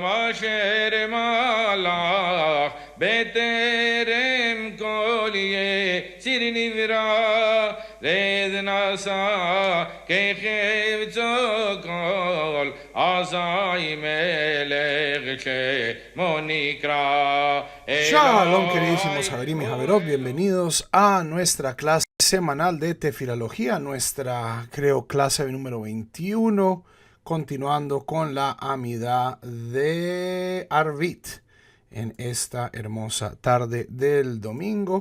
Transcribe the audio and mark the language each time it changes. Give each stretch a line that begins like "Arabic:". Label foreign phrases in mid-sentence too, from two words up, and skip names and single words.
Hebrew: אשר מלך בטרם כל יציר נברא רד נשא כחפצו כל אזי מלך שמו נקרא.
Spanish: Shalom, queridísimos Javerim y Javerot, bienvenidos a nuestra clase semanal de tefilología, nuestra, creo, clase número 21, continuando con la Amidá de Arvit en esta hermosa tarde del domingo.